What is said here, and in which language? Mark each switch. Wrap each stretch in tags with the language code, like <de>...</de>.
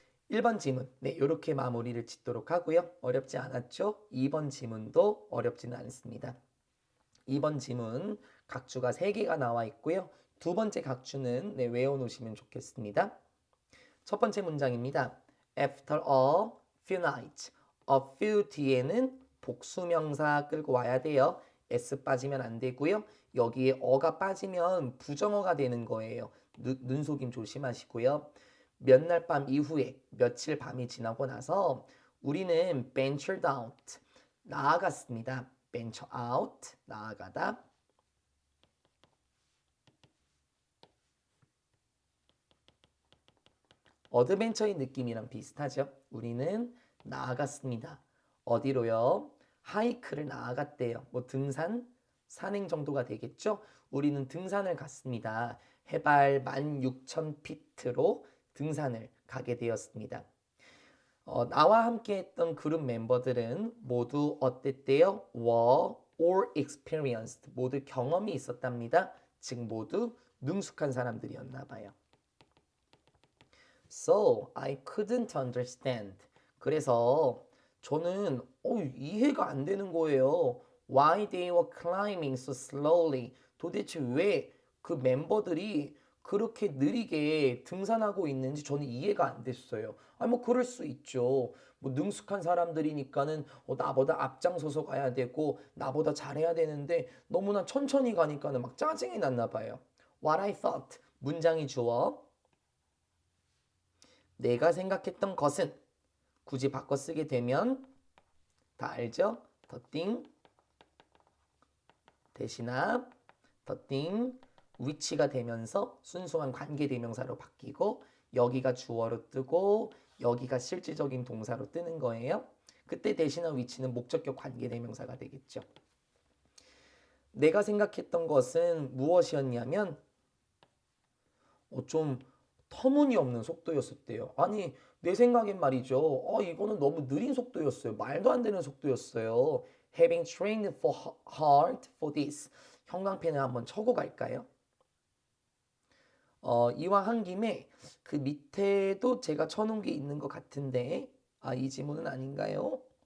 <ko>1번 지문, 네, 이렇게 마무리를 짓도록 하고요. 어렵지 않았죠? 2번 지문도 어렵지는 않습니다. 2번 지문 각주가 3개가 나와 있고요. 두 번째 각주는 외워놓으시면 좋겠습니다. 첫 번째 문장입니다.</ko> <en>After a few nights, a few</en> <ko>뒤에는 복수명사 끌고 와야 돼요. s 빠지면 안 되고요. 여기에 어가 빠지면 부정어가 되는 거예요. 눈속임 조심하시고요. 몇 날 밤 이후에 며칠 밤이 지나고 나서 우리는</ko> <en>ventured out,</en> <ko>나아갔습니다.</ko> <en>venture out,</en> <ko>나아가다. 어드벤처의 느낌이랑 비슷하죠. 우리는 나아갔습니다. 어디로요? 하이크를 나아갔대요. 등산, 산행 정도가 되겠죠? 우리는 등산을 갔습니다. 해발 16,000피트로 등산을 가게 되었습니다. 나와 함께 했던 그룹 멤버들은 모두 어땠대요?</ko> <en>were or experienced.</en> <ko>모두 경험이 있었답니다. 즉 모두 능숙한 사람들이었나 봐요.</ko> <en>So I couldn't understand.</en> <ko>그래서 저는 이해가 안 되는 거예요.</ko> <en>Why they were climbing so slowly.</en> <ko>도대체 왜 그 멤버들이 그렇게 느리게 등산하고 있는지 저는 이해가 안 됐어요. 그럴 수 있죠. 능숙한 사람들이니까는 나보다 앞장서서 가야 되고 나보다 잘해야 되는데 너무나 천천히 가니까는 막 짜증이 났나 봐요.</ko> <en>What I thought.</en> <ko>문장이 주어. 내가 생각했던 것은 굳이 바꿔 쓰게 되면 다 알죠?</ko> <en>the thing</en> <ko>대신합</ko> <en>the thing which</en> <ko>가 되면서 순수한 관계대명사로 바뀌고 여기가 주어로 뜨고 여기가 실질적인 동사로 뜨는 거예요. 그때 대신한 which는 목적격 관계대명사가 되겠죠. 내가 생각했던 것은 무엇이었냐면 좀 터무니없는 속도였었대요. 아니 내 생각엔 말이죠. 이거는 너무 느린 속도였어요. 말도 안 되는 속도였어요.</ko> <en>Having trained hard for this.</en> <ko>형광펜을 한번 쳐고 갈까요? 이왕 한 김에 그 밑에도 제가 쳐놓은 게 있는 것 같은데 이 지문은 아닌가요?</ko>